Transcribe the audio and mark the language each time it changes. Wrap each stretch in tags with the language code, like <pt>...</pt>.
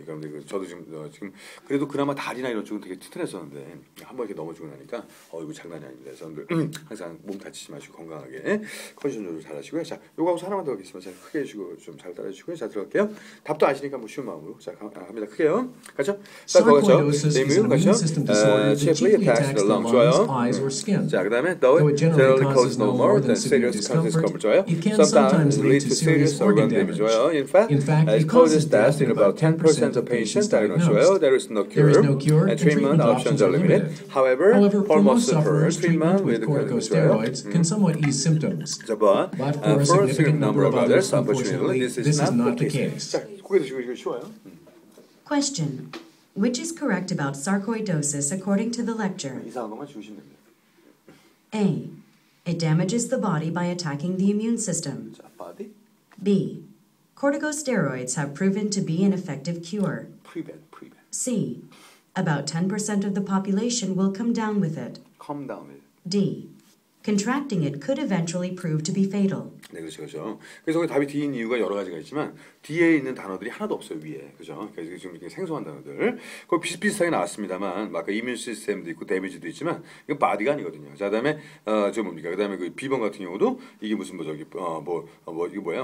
<ko>그런데 저도 지금 그래도 그나마 다리나 이런 쪽은 되게 튼튼했었는데 한번 이렇게 넘어지고 나니까 이거 장난이 아닙니다. 여러분들 항상 몸 다치지 마시고 건강하게 컨디션 조절 잘 하시고요. 자, 요거 하고 하나만 더 하겠습니다. 자, 크게 해주시고 좀 잘 따라주시고요. 자, 들어갈게요. 답도 아시니까 뭐 쉬운 마음으로. 자, 합니다. 크게요. 가죠?</ko> <en>Sarcoidosis is an immune system disorder that chiefly attacks the lungs, eyes, or skin.</en> <ko>자, 그다음에</ko> <en>Though it generally causes no more than severe discomfort, it can sometimes lead to serious organ damage. In fact, it causes death in about 10% of patients diagnosed. There is no cure, and treatment options are limited. However, for most sufferers, treatment with corticosteroids can somewhat ease symptoms. But for a significant number of others, unfortunately, this is not the case.</en> <ko>자, 고개 드시고 이거 쉬워요.</ko> <en>Question. Which is correct about sarcoidosis according to the lecture?</en> <ko>이상한 것만 지우시면 됩니다.</ko> <en>A. It damages the body by attacking the immune system. 자, body, B. Corticosteroids have proven to be an effective cure. prevent. C. About 10% of the population will come down with it. calm down. D. Contracting it could eventually prove to be fatal.</en> <ko>네, 그렇죠. 그래서 거기 답이 D인 이유가 여러 가지가 있지만 D에 있는 단어들이 하나도 없어요 위에, 그죠? 그래서 지금 이렇게 생소한 단어들, 거기 비슷비슷하게 나왔습니다만, 아까 이뮤 시스템도 있고 데미지도 있지만 이거 바디가 아니거든요. 자, 그다음에 저 뭡니까? 그다음에 그 B번 같은 경우도 이게 무슨 뭐 저기 이거 뭐야?</ko>